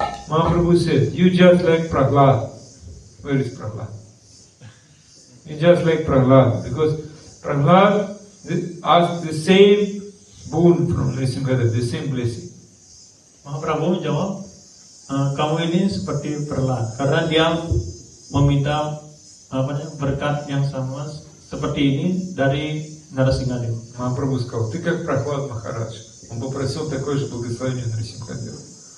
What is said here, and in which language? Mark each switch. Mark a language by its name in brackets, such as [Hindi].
[English] Mahaprabhu said, you just like Prahlad. Where is Prahlad? You just like Prahlad, because Prahlad asked the same boon from Nrisimhadev, the same blessing. [Indonesian] Mahaprabhu menjawab, kamu ini seperti Prahlad karena dia meminta berkat yang sama seperti ini dari Narasimhadev. [Russian] Махапрабху сказал, ты как Прохлад Махарадж. Он попросил такое же благословение Нрисимхадева.